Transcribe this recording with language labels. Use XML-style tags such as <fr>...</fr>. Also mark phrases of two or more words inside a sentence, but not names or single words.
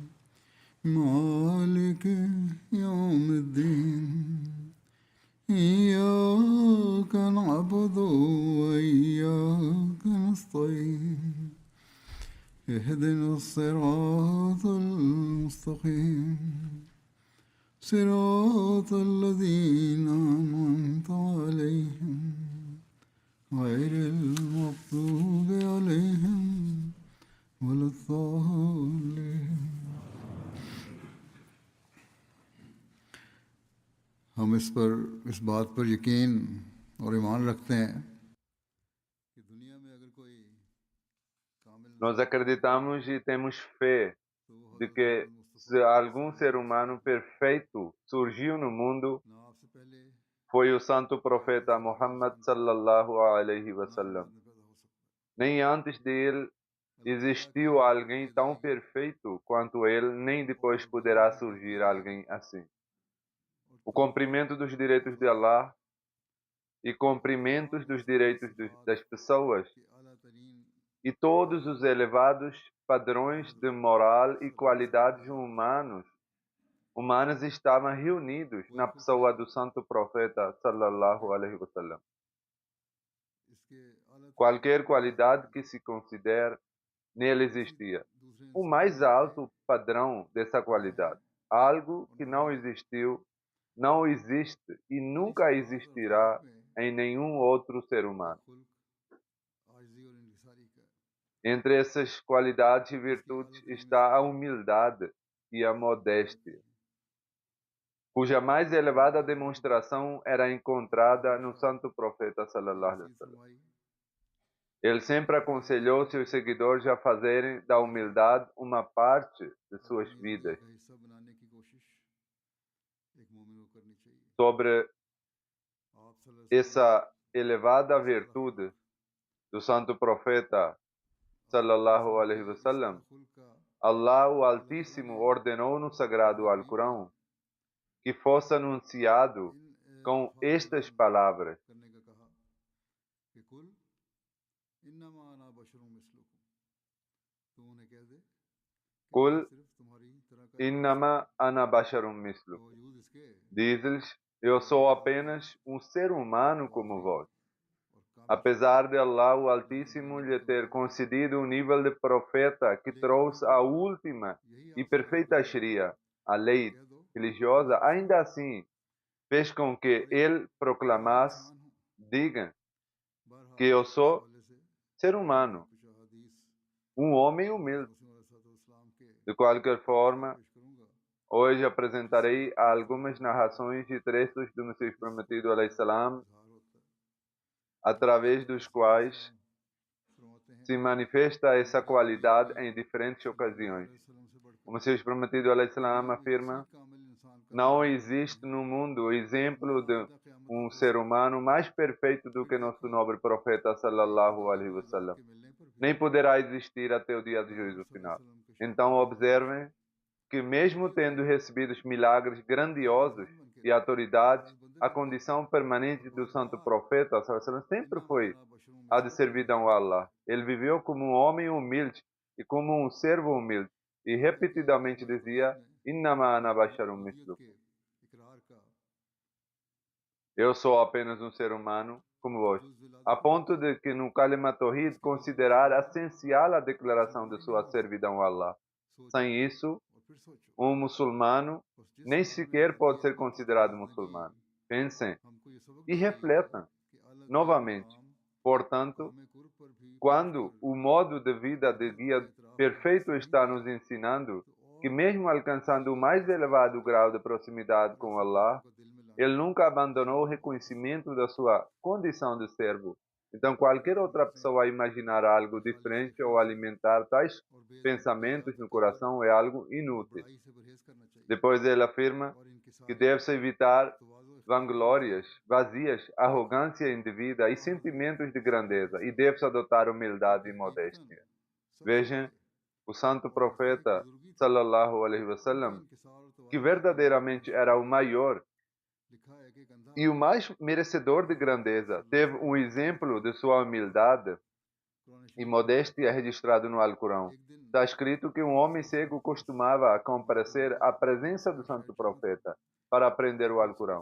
<ar>مالك يوم الدين إياك نعبد وإياك نستعين اهدنا الصراط المستقيم صراط الذين أنعمت عليهم غير المغضوب عليهم ولا الضالين.</ar> <ur>ہم اس بات پر یقین اور ایمان رکھتے ہیں کہ دنیا میں اگر کوئی کامل</ur> <pt>Nós acreditamos e temos fé de que se algum ser humano perfeito surgiu no mundo,</pt> <ur>نہ آپ سے پہلے</ur> <pt>foi o santo profeta Muhammad</pt> <ar>صلى الله عليه وسلم.</ar> <ur>میں پیدا ہو سکتا</ur> <pt>Nem antes dele existiu alguém tão perfeito quanto ele, nem depois poderá surgir alguém assim. O cumprimento dos direitos de Allah e cumprimentos dos direitos das pessoas</pt> <ur>ہے کہ اعلیٰ ترین</ur> <pt>e todos os elevados padrões de moral e qualidades humanas estavam reunidos na pessoa do santo profeta</pt> <ar>صلى الله عليه وسلم.</ar> <ur>اس کے اعلیٰ</ur> <pt>Qualquer qualidade que se considere, nele existia.</pt> <ur>दूसरे</ur> <pt>O mais alto padrão dessa qualidade, algo que não existiu, não existe e nunca existirá em nenhum outro ser humano.</pt> <ur>خلق عاجزی اور انکساری کا</ur> <pt>Entre essas qualidades e virtudes está a humildade e a modéstia, cuja mais elevada demonstração era encontrada no santo profeta</pt> <ar>صلى الله عليه وسلم.</ar> <ur>फरमाई</ur> <pt>Ele sempre aconselhou seus seguidores a fazerem da humildade uma parte de suas vidas.</pt> <ur>کا حصہ بنانے کی کوشش ایک مومن کو کرنی چاہیے.</ur> <pt>Sobre</pt> <ar>आप صلى الله عليه</ar> <pt>essa elevada virtude do santo profeta</pt> <ar>صلى الله عليه وسلم,</ar> <ur>وسلم خلق کا</ur> <pt>Allah o Altíssimo ordenou no sagrado Alcorão que fosse anunciado com estas palavras:</pt> <ur>کرنے کا کہا کہ</ur> <ar>قل إنما أنا بشر مثلكم,</ar> <ur>تم انہیں کہہ دے کہ</ur> <ar>Qul</ar> <ur>میں صرف تمہاری طرح کا</ur> <ar>إنما أنا بشر مثل.</ar> <ur>باوجود اس کے</ur> <pt>Diz-lhes: eu sou apenas um ser humano como vós.</pt> <ur>اور کام</ur> <pt>Apesar de Allah o Altíssimo lhe ter concedido um nível de profeta que trouxe a última e perfeita Sharia, a lei</pt> <ur>کہہ دو</ur> <pt>religiosa, ainda assim fez com que ele proclamasse:</pt> <ur>انسان ہوں.</ur> <pt>digam</pt> <ur>बहरहाल</ur> <pt>que eu</pt> <ur>इस</ur> <pt>sou</pt> <ur>حوالے سے</ur> <pt>ser humano,</pt> <ur>کچھ حدیث</ur> <pt>homem humilde.</pt> <ur>رسول اللہ کے</ur> <pt>De qualquer forma,</pt> <ur>پیش کروں گا</ur> <pt>hoje apresentarei algumas narrações e trechos do Messias Prometido</pt> <ar>عليه السلام,</ar> <ur>اظہار ہوتا ہے.</ur> <pt>através dos quais</pt> <ur>فرماتے ہیں</ur> <pt>se manifesta essa qualidade em diferentes ocasiões.</pt> <ur>وسلم سے بڑھ کر</ur> <pt>O Messias Prometido</pt> <ar>عليه السلام</ar> <pt>afirma:</pt> <ur>کسی کامل انسان کا</ur> <pt>não existe no mundo exemplo de um ser humano mais perfeito do que nosso nobre profeta</pt> <ar>صلى الله عليه وسلم.</ar> <ur>کے ملنے پر بھی</ur> <pt>Nem poderá existir até o dia do juízo final. Então observem que mesmo tendo recebido milagres grandiosos e autoridades, a condição permanente do santo profeta</pt> <ar>صلى الله عليه وسلم</ar> <pt>sempre foi a de servidão a Allah. Ele viveu como um homem humilde e como um servo humilde e repetidamente dizia:</pt> <ar>إنما أنا بشر مثلكم.</ar> <ur>کے اقرار کا</ur> <pt>Eu sou apenas um ser humano como vós. A ponto de que no Kalima Tawhid considerar essencial a declaração de sua servidão a Allah. Sem isso,</pt> <ur>اور پھر سوچو</ur> <pt>um muçulmano nem sequer pode ser considerado muçulmano. Pensem</pt> <ur>ہم کو یہ سبق</ur> <pt>e refletam</pt> <ur>کہ الگ</ur> <pt>novamente. Portanto,</pt> <ur>میں قرب پر بھی</ur> <pt>quando o modo de vida de guia perfeito está nos ensinando que mesmo alcançando o mais elevado grau de proximidade com Allah, ele nunca abandonou o reconhecimento da sua condição de servo. Então, qualquer outra pessoa imaginar algo diferente ou alimentar tais pensamentos no coração é algo inútil. Depois ele afirma que deve-se evitar vanglórias vazias, arrogância indevida e sentimentos de grandeza, e deve-se adotar humildade e modéstia. Vejam o santo profeta,</pt> <ar>صلى الله عليه وسلم,</ar> <pt>que verdadeiramente era o maior e o mais merecedor de grandeza, teve um exemplo de sua humildade e modéstia registrado no Alcorão. Está escrito que um homem cego costumava comparecer à presença do santo profeta para aprender o Alcorão.</pt>